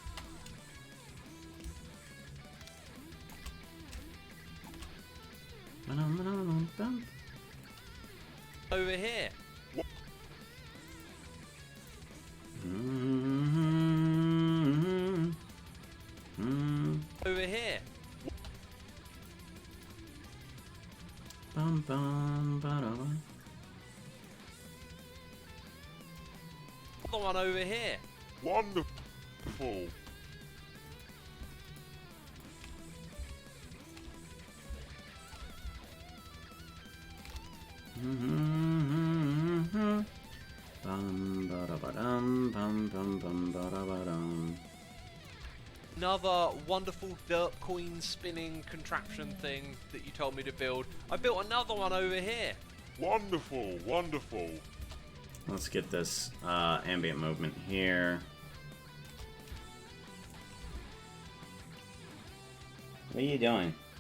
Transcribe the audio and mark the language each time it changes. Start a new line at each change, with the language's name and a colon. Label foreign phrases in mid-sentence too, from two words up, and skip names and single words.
English: Over here. Over here. Bum, bum, ba-da-ba. Another one over here. Wonderful. Bum, ba-da-ba-dum, bum, bum, bum, ba-da-ba-dum. Another wonderful dirt coin spinning contraption thing that you told me to build. I built another one over here. Wonderful, wonderful. Let's get this ambient movement here. What are you doing?